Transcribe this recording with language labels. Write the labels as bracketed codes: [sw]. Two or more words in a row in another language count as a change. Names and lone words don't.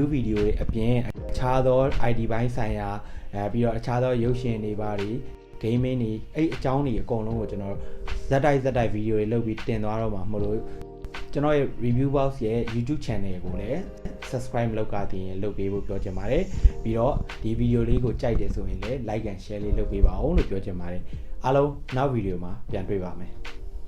[my] video တွေအပြင်အခြားသော ID ဘိုင်းဆိုင်ရာပြီးတော့အခြားသောရုပ်ရှင်တွေပါတွေ gaming တွေအဲ့အကြောင်းတွေအကုန်လုံးကိုကျွန်တော်ဇက်တိုက်ဗီဒီယိုတွေလုပ်ပြီးတင်သွားတော့မှာမဟုတ်လို့ကျွန်တော်ရဲ့ review box ရဲ့ YouTube channel ကိုလည်း subscribe လုပ်ကြတင်လုပ်ပေးဖို့ပြောချင်ပါတယ်ပြီးတော့ဒီဗီဒီယိုလေးကိုကြိုက်တယ်ဆိုရင်လည်း [en] like and share [my] လေးလုပ်ပေးပါဦးလို့ပြောချင်ပါတယ်အားလုံးနောက်ဗီဒီယိုမှာပြန်တွေ့ပါမယ်